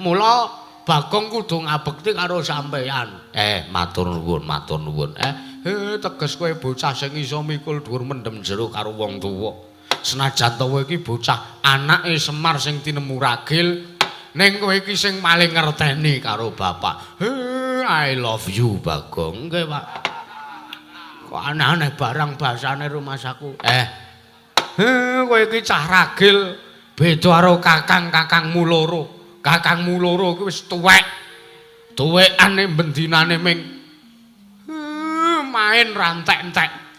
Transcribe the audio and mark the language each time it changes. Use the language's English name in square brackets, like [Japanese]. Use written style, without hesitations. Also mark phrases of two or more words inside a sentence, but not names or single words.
[Javanese] Mula Bagong kudu ngabekti karo sampeyan. Matur nuwun, matur nuwun. Teges kowe bocah sing iso mikul dhuwur mendem jero karo wong tuwa. Senajan to kowe iki bocah anake Semar sing tinemu ragil, ning kowe iki sing paling ngerteni karo Bapak. [English] I love you Bagong. [Javanese] Nggih, Pak. Kok aneh-aneh barang basane rumasaku. Kowe iki cah ragil beda karo kakang-kakangmu loro. Kakangmu loro kuwi wis tuwek. Tuwekane bendinane ming main rantek-entek.